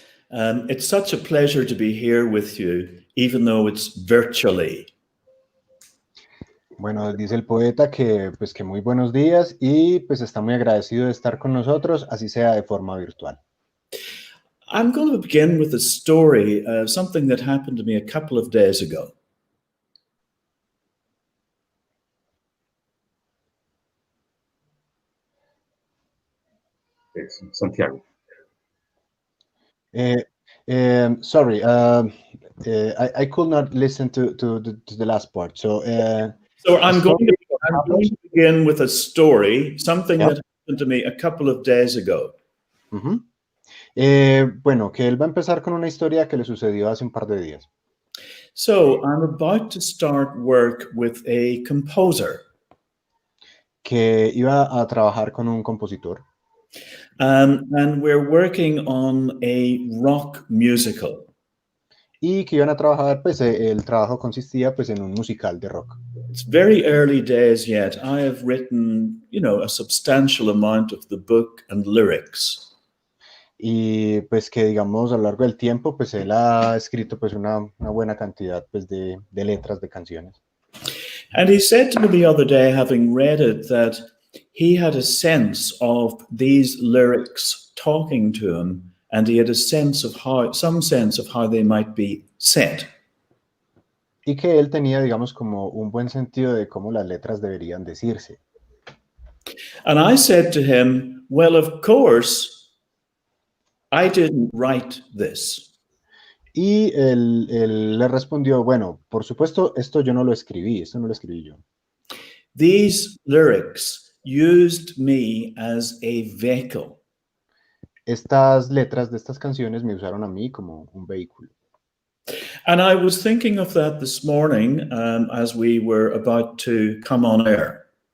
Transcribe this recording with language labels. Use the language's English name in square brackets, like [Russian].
[English] It's such a pleasure to be here with you, even though it's virtually. [Spanish] Bueno, dice el poeta que pues que muy buenos días y pues está muy agradecido de estar con nosotros, así sea de forma virtual. [English] I'm going to begin with a story, something that happened to me a couple of days ago. [Spanish] Santiago. [English] Sorry, I could not listen to the last part. So I'm going to begin with a story, something Yeah. that happened to me a couple of days ago. Ujú. [Spanish] Bueno, que él va a empezar con una historia que le sucedió hace un par de días. [English] So I'm about to start work with a composer. [Spanish] Que iba a trabajar con un compositor. [English] And we're working on a rock musical. [Spanish] Y que iban a trabajar, pues el trabajo consistía pues en un musical de rock. [English] It's very early days yet. I have written, a substantial amount of the book and lyrics. [Spanish] Y pues que digamos a lo largo del tiempo pues él ha escrito pues una buena cantidad pues de letras de canciones. [English] And he said to me the other day, having read it, that he had a sense of these lyrics talking to him, and he had some sense of how they might be set. [Spanish] Y que él tenía digamos como un buen sentido de cómo las letras deberían decirse. [English] And I said to him, well, of course, I didn't write this. [Spanish] Y él le respondió, bueno, por supuesto, esto no lo escribí yo. [English] These lyrics used me as a vehicle. [Spanish] Estas letras de estas canciones me usaron a mí como un vehículo. [English] And I was thinking of that this morning as we were about to come on air.